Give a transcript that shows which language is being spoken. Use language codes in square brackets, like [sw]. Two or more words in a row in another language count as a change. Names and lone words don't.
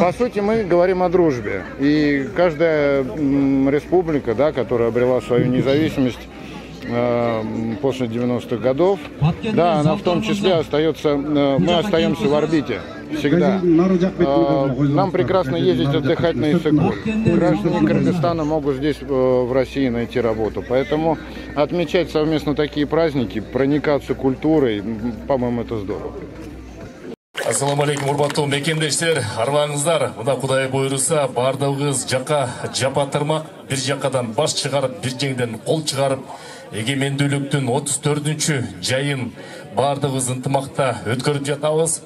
[ru] По сути, мы говорим о дружбе. И каждая республика, да, которая обрела свою независимость после 90-х годов, да, она в том числе остается, мы остаемся в орбите всегда. Нам прекрасно ездить отдыхать на Иссык-Куль. Граждане Кыргызстана могут здесь в России найти работу. Поэтому отмечать совместно такие праздники, проникаться культурой, по-моему, это здорово. [ky] Ассаламу алейкум, урматтуу мекендештер, арбаңыздар. Мына Кудай буйруса, бардыгыбыз жака жапатырмак, бир жакадан баш чыгарып, бир жеңден кол чыгарып, эгемендүүлүктүн 34-чү жайын бардыгыбыз ынтымакта өткөрүп жатабыз.